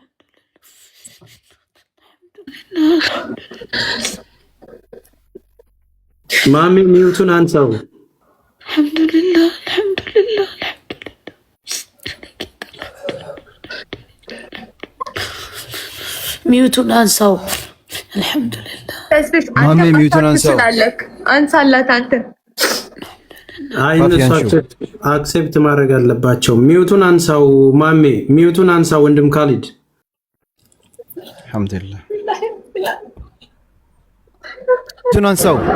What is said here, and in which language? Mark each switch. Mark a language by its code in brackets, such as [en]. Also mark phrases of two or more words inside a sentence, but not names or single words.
[am] ማሚ ሚውቱን አንሳው። [ar] الحمد لله الحمد لله الحمد لله [am] ሚውቱን አንሳው። [ar] الحمد لله [am] ማሚ ሚውቱን አንሳው። አንሳላት አንተ አይ እነሱ አክሴፕት ማድረግ አለባቸው። ሚውቱን አንሳው ማሜ፣ ሚውቱን አንሳው ወንድም ካሊድ። አልሐምዱሊላህ ሚውቱን አንሳው።